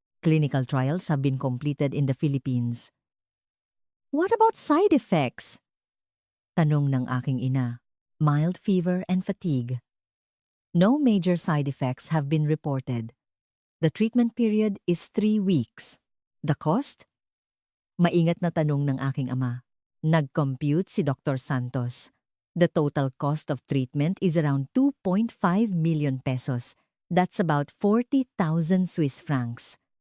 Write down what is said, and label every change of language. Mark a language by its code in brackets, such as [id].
[en] Clinical trials have been completed in the Philippines. What about side effects? [tl] Tanong ng aking ina. [en] Mild fever and fatigue. No major side effects have been reported. The treatment period is 3 weeks. The cost? [tl] Maingat na tanong ng aking ama. Nag-compute si Dr. Santos. [en] The total cost of treatment is around 2.5 million pesos. That's about 40,000 Swiss francs.